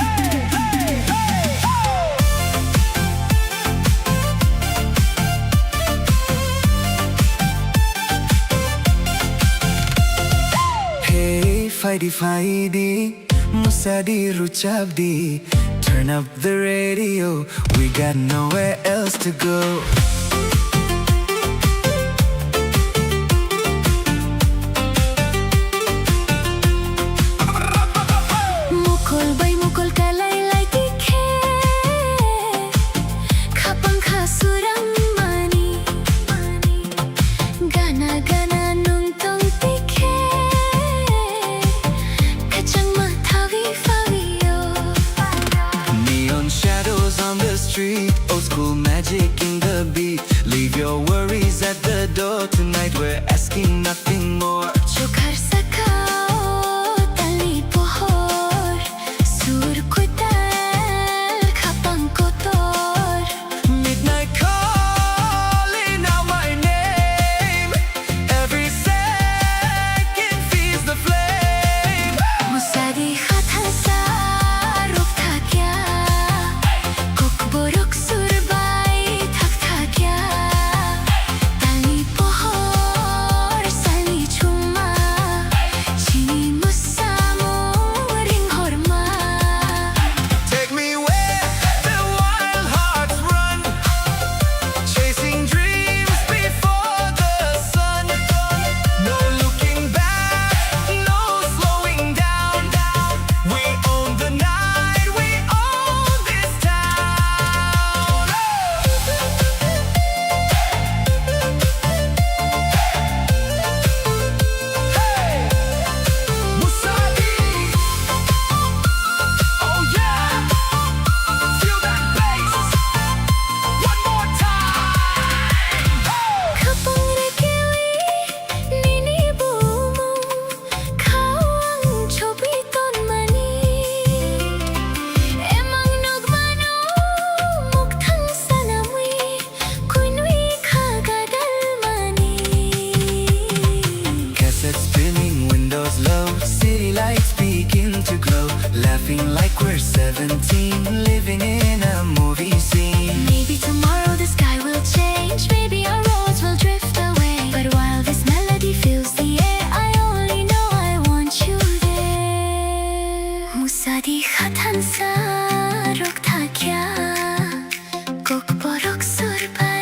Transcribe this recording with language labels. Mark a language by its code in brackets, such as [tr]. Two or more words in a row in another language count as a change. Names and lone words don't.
[trp] Hey, Fighty Fighty, Musadi Ruchabdi. [en] Turn up the radio, we got nowhere else to go. [trp] Mukul bay mukul kalaylay tikhe, kapang kasuram mani, gana gana nuntong tikhe, kachang mathawi fawiyo. [en] Neon shadows on the street, old school magic in the beat. Leave your worries at the door tonight, we're asking nothing more. [trp] Chukar sakao tali pohor, sur kutal kapang kotor. [en] Midnight calling out my name, every second feeds the flame. [trp] Musadi khatan sa ruk thakya, kokborok surbay thak thakya. Tali pohor sali chuma, chini musamo ring horma. [en] Take me where the wild hearts run, chasing dreams before the sun. No looking back, no slowing down. We own the night, we own this town. Hey! Musadi! Oh yeah! Feel that bass! One more time! [trp] Kapang rekewi nini bumu, kawang chobiton mani. Emang nagmano mukthang sanamwi, kunwi khagadal mani. [en] Cassette spinning, windows low, city lights begin to glow. Laughing like we're 17, living in a movie scene. Maybe tomorrow the sky will change, maybe our roads will drift away. But while this melody fills the air, I only know I want you there. [trp] Musadi khatan sa rok thakya, kokborok sur